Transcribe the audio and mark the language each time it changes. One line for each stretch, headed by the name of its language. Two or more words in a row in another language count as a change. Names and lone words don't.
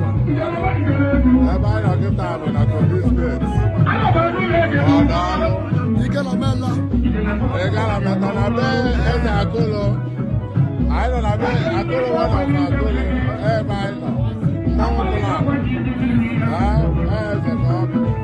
Igbo: Ebe anyị nọ kịta bụ na Kogi Steeti. Ị gara meta na be Eze Akolo. Anyị nọ na be Akolo,
English: one of
Igbo: Akolo. Ebe anyị nọ. Mmanwụ Black. Ah, Eze ka ọ bụ.